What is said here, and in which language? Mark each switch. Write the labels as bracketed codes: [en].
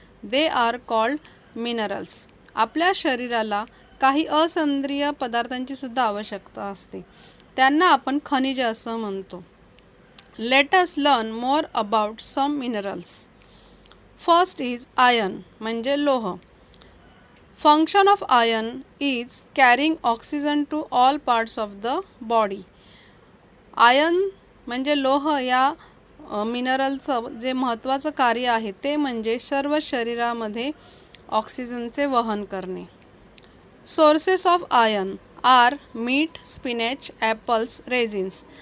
[en] They are called minerals. [mr] आपल्या शरीराला काही असेंद्रिय पदार्थांची सुद्धा आवश्यकता असते. त्यांना आपण खनिजे असं म्हणतो. [en] Let us learn more about some minerals. First is iron [mr] म्हणजे लोह. [en] Function of iron is carrying oxygen to all parts of the body. [mr] Iron म्हणजे लोह या मिनरलचं जे महत्त्वाचं कार्य आहे ते म्हणजे सर्व शरीरामध्ये ऑक्सिजनचे वहन करणे. [en] Sources of iron are meat, spinach, apples, raisins.